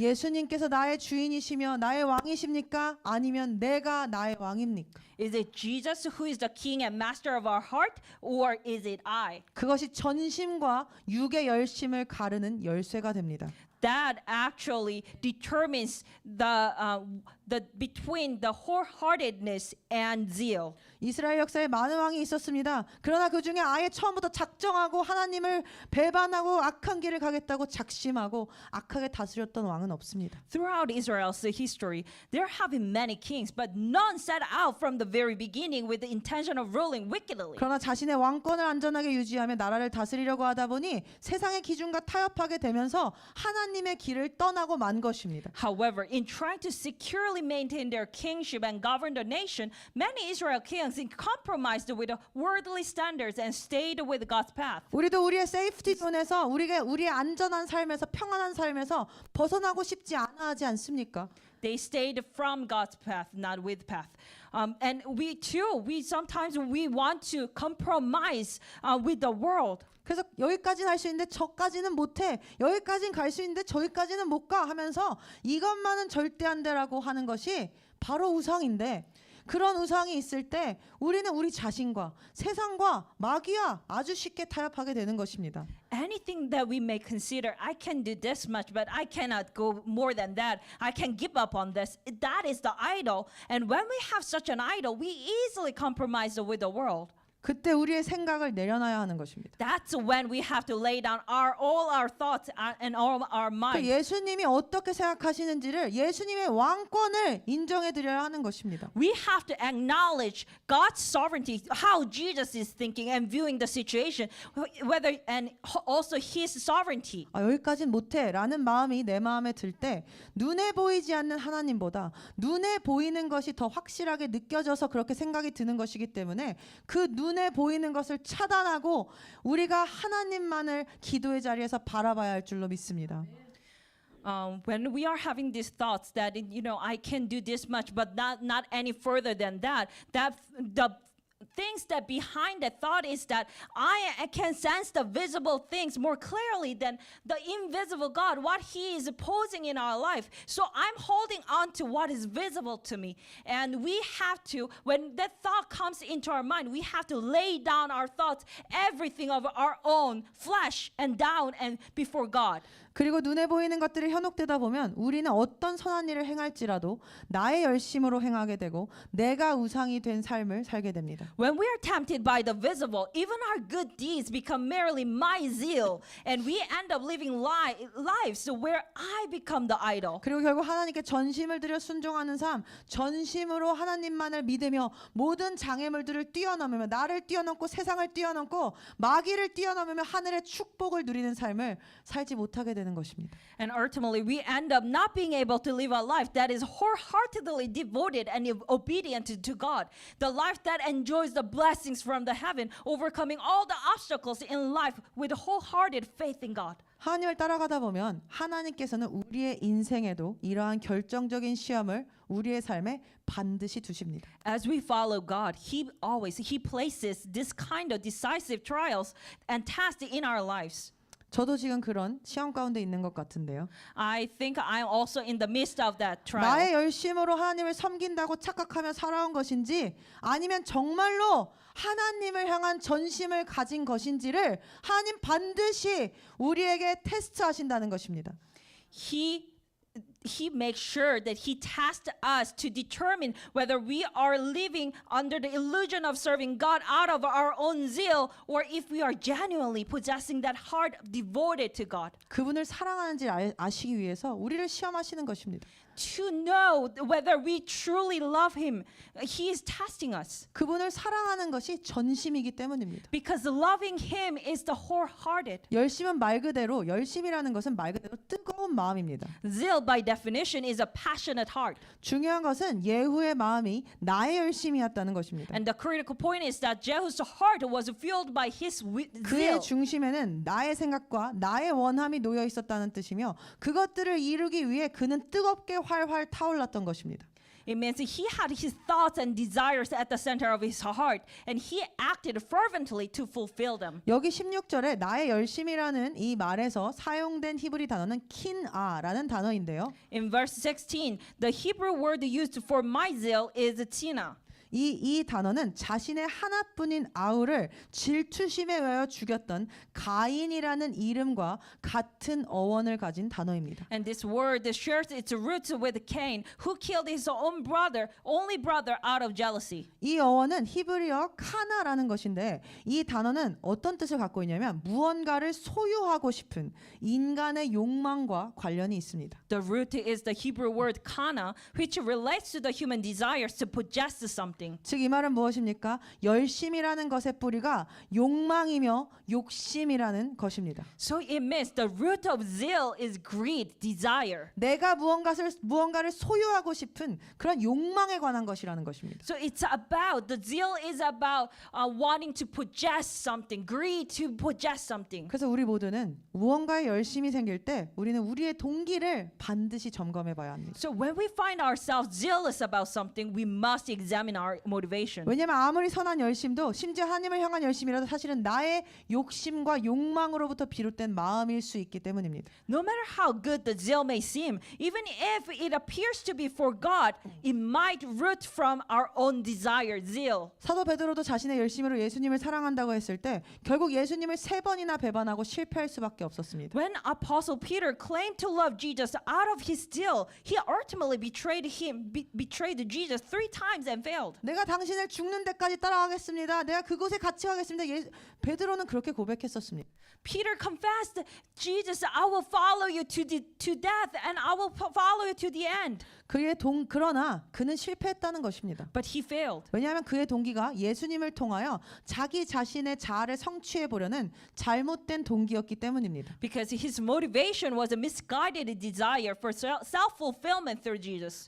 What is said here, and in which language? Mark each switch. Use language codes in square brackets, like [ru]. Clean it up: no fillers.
[ko] 예수님께서 나의 주인이시며 나의 왕이십니까? 아니면 내가 나의 왕입니까? [en] Is it Jesus who is the king and master of our heart, or is it I? [ko] 그것이 전심과 육의 열심을 가르는 열쇠가 됩니다. [en] That actually determines the between the wholeheartedness and zeal. [ko] 이스라엘 역사에 많은 왕이 있었습니다. 그러나 그 중에 아예 처음부터 작정하고 하나님을 배반하고 악한 길을 가겠다고 작심하고 악하게 다스렸던 왕은 없습니다. [en] Throughout Israel's history, there have been many kings, but none set out from the very beginning with the intention of ruling wickedly. [ko] 그러나 자신의 왕권을 안전하게 유지하며 나라를 다스리려고 하다 보니 세상의 기준과 타협하게 되면서 하나님의 길을 떠나고 만 것입니다. [en] However, in trying to securely maintain their kingship and govern the nation, many Israel kings compromised with worldly standards and stayed with God's path. [ko] 우리도 우리의 세이프티 존에서 우리의 안전한 삶에서 평안한 삶에서 벗어나고 싶지 않아 하지 않습니까? [en] They stayed from God's path, not with path. And we too, we want to compromise with the world. [ko] 그래서 여기까지는 할 수 있는데 저까지는 못해. 여기까지는 갈 수 있는데 저기까지는 못 가 하면서 이것만은 절대 안 되라고 하는 것이 바로 우상인데 그런 우상이 있을 때 우리는 우리 자신과 세상과 마귀와 아주 쉽게 타협하게 되는 것입니다. [en] Anything that we may consider, I can do this much, but I cannot go more than that. I can give up on this. That is the idol. And when we have such an idol, we easily compromise with the world. [ko] 그때 우리의 생각을 내려놔야 하는 것입니다. [en] That's when we have to lay down all our thoughts and all our 그 mind. [ko] 예수님이 어떻게 생각하시는지를 예수님의 왕권을 인정해 드려야 하는 것입니다. [en] We have to acknowledge God's sovereignty, how Jesus is thinking and viewing the situation, whether and also His sovereignty. [ko] 여기까진 못해라는 마음이 내 마음에 들 때 눈에 보이지 않는 하나님보다 눈에 보이는 것이 더 확실하게 느껴져서 그렇게 생각이 드는 것이기 때문에 그 눈에 보이는 것을 차단하고 우리가 하나님만을 기도의 자리에서 바라봐야 할 줄로 믿습니다. [en] When we are having these thoughts that I can do this much, but not any further than that, the things that behind that thought is that I can sense the visible things more clearly than the invisible God, what He is posing in our life. So I'm holding on to what is visible to me. And we have to, when that thought comes into our mind, we have to lay down our thoughts, everything of our own flesh and down and before God. [ko] 그리고 눈에 보이는 것들이 현혹되다 보면 우리는 어떤 선한 일을 행할지라도 나의 열심으로 행하게 되고 내가 우상이 된 삶을 살게 됩니다. [en] When we are tempted by the visible, even our good deeds become merely my zeal, and we end up living lives where I become the idol. [ko] 그리고 결국 하나님께 전심을 들여 순종하는 삶, 전심으로 하나님만을 믿으며 모든 장애물들을 뛰어넘으며 나를 뛰어넘고 세상을 뛰어넘고 마귀를 뛰어넘으며 하늘의 축복을 누리는 삶을 살지 못하게 되는 것입니다. [en] And ultimately, we end up not being able to live a life that is wholeheartedly devoted and obedient to God. The life that enjoys the blessings from the heaven, overcoming all the obstacles in life with wholehearted faith in God. [ko] 하나님을 따라가다 보면 하나님께서는 우리의 인생에도 이러한 결정적인 시험을 우리의 삶에 반드시 두십니다. [en] As we follow God, He places this kind of decisive trials and tests in our lives. [ko] 저도 지금 그런 시험 가운데 있는 것 같은데요. [en] I think I'm also in the midst of that trial. [ko] 나의 열심으로 하나님을 섬긴다고 착각하며 살아온 것인지 아니면 정말로 하나님을 향한 전심을 가진 것인지를 하나님 반드시 우리에게 테스트하신다는 것입니다. [en] He makes sure that He tests us to determine whether we are living under the illusion of serving God out of our own zeal or if we are genuinely possessing that heart devoted to God. [ko] 그분을 사랑하는지 아시기 위해서 우리를 시험하시는 것입니다. [en] To know whether we truly love Him, He is testing us. [ko] 그분을 사랑하는 것이 전심이기 때문입니다. [en] Because loving Him is the wholehearted. [ko] 열심은 말 그대로 열심이라는 것은 말 그대로 뜨거운 마음입니다. [en] Zeal by definition is a passionate heart. [ko] 중요한 것은 예후의 마음이 나의 열심이었다는 것입니다. [en] And the critical point is that Jehu's heart was fueled by his [ko] 그의 [en] zeal. [ko] 중심에는 나의 생각과 나의 원함이 놓여 있었다는 뜻이며 그것들을 이루기 위해 그는 뜨겁게 활활 타올랐던 것입니다. [en] It means he had his thoughts and desires at the center of his heart, and he acted fervently to fulfill them. [ko] 여기 16절에 나의 열심이라는 이 말에서 사용된 히브리 단어는 킨아라는 단어인데요. [en] In verse 16, the Hebrew word used for my zeal is tina. [ko] 이 단어는 자신의 하나뿐인 아우를 질투심에 의하여 죽였던 가인이라는 이름과 같은 어원을 가진 단어입니다. [en] And this word shares its roots with Cain, who killed his own brother, only brother, out of jealousy. [ko] 이 어원은 히브리어 카나라는 것인데 이 단어는 어떤 뜻을 갖고 있냐면 무언가를 소유하고 싶은 인간의 욕망과 관련이 있습니다. [en] The root is the Hebrew word kana, which relates to the human desires to possess something. [ko] 즉 이 말은 무엇입니까? 열심이라는 것의 뿌리가 욕망이며 욕심이라는 것입니다. [en] So it means the root of zeal is greed, desire. [ko] 내가 무언가를 소유하고 싶은 그런 욕망에 관한 것이라는 것입니다. [en] So it's about, the zeal is about wanting to possess something, greed to possess something. [ko] 그래서 우리 모두는 무언가에 열심이 생길 때 우리는 우리의 동기를 반드시 점검해 봐야 합니다. [en] So when we find ourselves zealous about something, we must examine our motivation. [ko] 왜냐하면 아무리 선한 열심도 심지어 하나님을 향한 열심이라도 사실은 나의 욕심과 욕망으로부터 비롯된 마음일 수 있기 때문입니다. [en] No matter how good the zeal may seem, even if it appears to be for God, it might root from our own desire, zeal. [ko] 사도 베드로도 자신의 열심으로 예수님을 사랑한다고 했을 때 결국 예수님을 3번이나 배반하고 실패할 수밖에 없었습니다. [en] When Apostle Peter claimed to love Jesus out of his zeal, he ultimately betrayed Jesus 3 times and failed. [ko] 내가 당신을 죽는 데까지 따라가겠습니다. 내가 그곳에 같이 가겠습니다. 베드로는 그렇게 고백했었습니다. [en] Peter confessed, Jesus, I will follow you to death and I will follow you to the end. [ko] 그러나 그는 실패했다는 것입니다. [en] But he failed. [ko] 왜냐하면 그의 동기가 예수님을 통하여 자기 자신의 자아를 성취해 보려는 잘못된 동기였기 때문입니다. [en] Because his motivation was a misguided desire for self-fulfillment through Jesus.